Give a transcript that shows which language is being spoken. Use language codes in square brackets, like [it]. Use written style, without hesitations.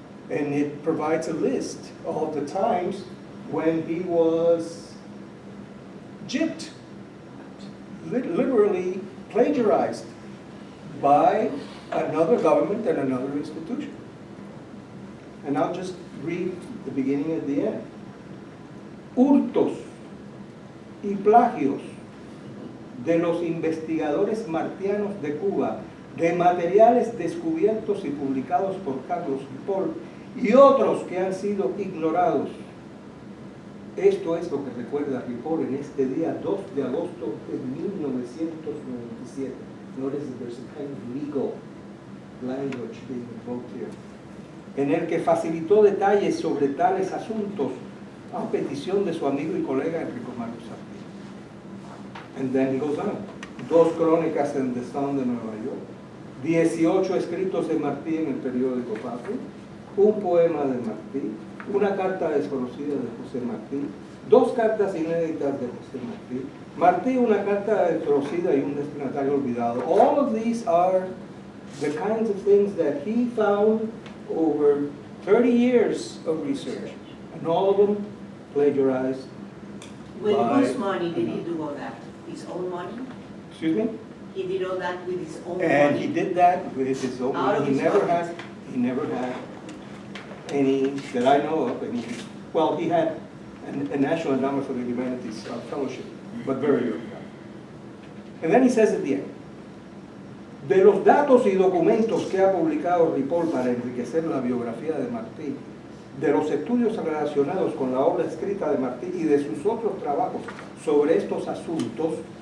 [en] And it provides a list of the times when he was gypped, literally plagiarized by another government and another institution. And I'll just read the beginning and the end. [es] Hurtos y plagios de los investigadores martianos de Cuba, de materiales descubiertos y publicados por Carlos Ripoll y otros que han sido ignorados. Esto es lo que recuerda Ripoll en este día 2 de agosto de 1997. [en] Notice that there's a kind of legal language being invoked here. [es] En el que facilitó detalles sobre tales asuntos a petición de su amigo y colega Enrico Mario Santí. [en] And then he goes on. [es] 2 crónicas en The Sun de Nueva York, 18 escritos de Martí en el periódico Patria, un poema de Martí, una carta desconocida de José Martí, 2 cartas inéditas de José Martí, Martí, una carta desconocida y un destinatario olvidado. [en] All of these are the kinds of things that he found over 30 years of research, and all of them plagiarized. With whose money did he do all that? His own money? Excuse me? He did all that with his own money? And he did that with his own money. He never had any, that I know of, any. Well, he had a National Endowment for the Humanities fellowship, but very early on. And then he says at the end, [es] de los datos y documentos que ha publicado Ripoll para enriquecer la biografía de Martí, de los estudios relacionados con la obra escrita de Martí y de sus otros trabajos sobre estos asuntos,